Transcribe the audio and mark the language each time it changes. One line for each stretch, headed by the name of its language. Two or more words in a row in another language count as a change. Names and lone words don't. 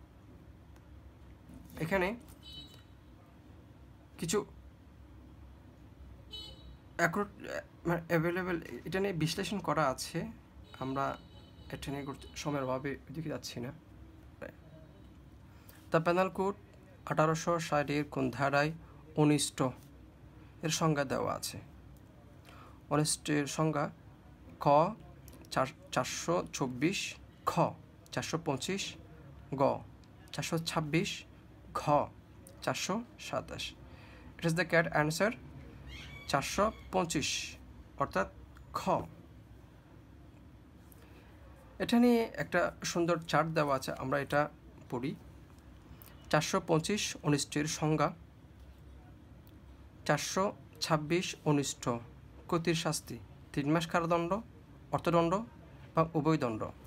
Bangla: এখানে কিছু অ্যাভেলেবেল এটা নিয়ে বিশ্লেষণ করা আছে, আমরা এটা নিয়ে সময়ের অভাবে দিকে যাচ্ছি না। দ্য পেনাল কোড 1860 কোন ধারায় অনিষ্ট এর সংজ্ঞা দেওয়া আছে? অনিষ্টের সংজ্ঞা ক 424, খ 425, গ 426, ঘ 427।
English: It is the correct answer 425,
Bangla: অর্থাৎ খ। এটা নিয়ে একটা সুন্দর চার্ট দেওয়া আছে, আমরা এটা পড়ি। 425 অনিষ্টের সংজ্ঞা, 426 অনিষ্ট ক্ষতির শাস্তি 3 মাস কারাদণ্ড, অর্থদণ্ড বা উভয়দণ্ড।